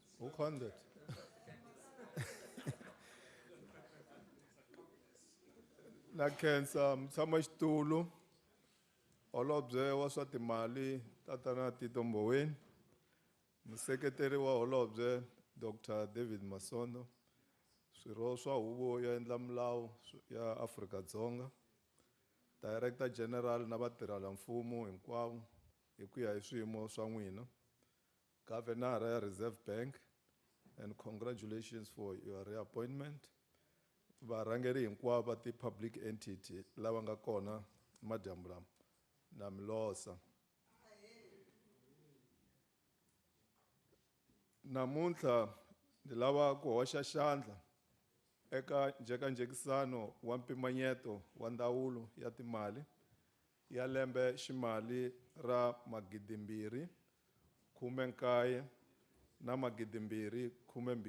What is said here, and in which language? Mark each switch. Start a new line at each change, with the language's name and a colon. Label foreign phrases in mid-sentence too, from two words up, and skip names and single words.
Tsonga: seconded. Nakhensa mtshama xitulu holobye wa swa timali tatana Tito Mboweni, museketeri wa holobye Dr. David Masondo, swirho swa huvo ya endla milawu ya Afrika-Dzonga,
English: Director General
Tsonga: na vatirhelamfumo hinkwavo hi ku ya hi swiyimo swa n'wina, Governor ya Reserve Bank,
English: and congratulations for your reappointment.
Tsonga: Varhangeri hinkwavo va ti-
English: public entity
Tsonga: lava nga kona madyambu lama na milosa. Namuntlha ni lava ku hoxa xandla eka njhekanjhekisano wa mpimanyeto wa ndzawulo ya timali ya lembe ximali ra 2019 na 2020.